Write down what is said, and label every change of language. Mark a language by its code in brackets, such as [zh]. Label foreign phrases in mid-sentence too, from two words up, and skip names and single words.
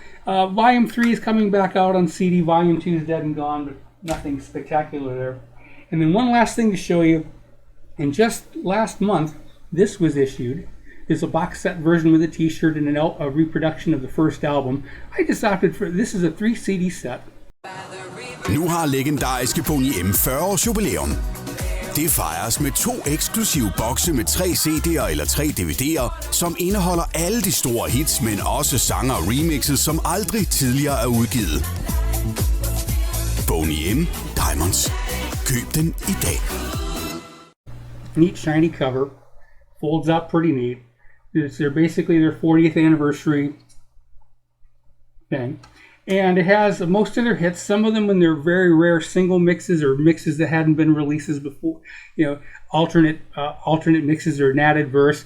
[en] Volume 3 is coming back out on CD. Volume 2 is dead and gone, but nothing spectacular there. And then one last thing to show you. And just last month, this was issued. There's a box set version with a t-shirt and a reproduction of the first album. I just opted for, this is a 3 CD set. [da] Nu har legendariske Boney M 40 års jubilæum. Det fejres med 2 eksklusive bokse med 3 CD'er eller 3 DVD'er, som indeholder alle de store hits, men også sange og remixes, som aldrig tidligere er udgivet. Boney M Diamonds. Køb den i dag. [en] Neat shiny cover. Folds out pretty neat. They're basically their 40th anniversary thing. And it has most of their hits, some of them when they're very rare single mixes or mixes that hadn't been releases before, alternate mixes or an added verse.